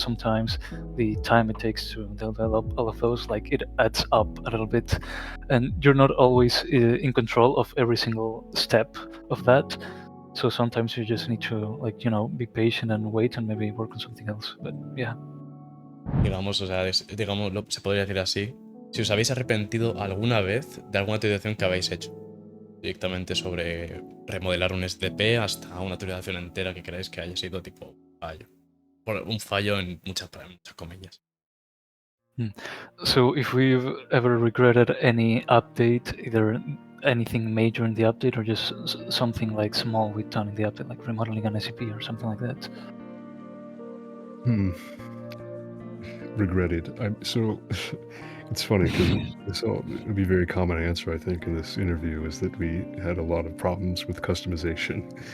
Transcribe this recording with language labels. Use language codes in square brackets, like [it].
[en] Sometimes the time it takes to develop all of those, like it adds up a little bit, and you're not always in control of every single step of that. So sometimes you just need to be patient and wait and maybe work on something else. But yeah. [es] Digamos, o sea, se podría decir así. Si os habéis arrepentido alguna vez de alguna actualización que habéis hecho, directamente sobre remodelar un SCP hasta una actualización entera que creáis que haya sido tipo fallo. Un fallo en muchas comillas. [en] So if we've ever regretted any update, either anything major in the update or just something like small we've done in the update, like remodeling an SCP or something like that. Regretted. So it's funny because it would be a very common answer I think in this interview is that we had a lot of problems with customization.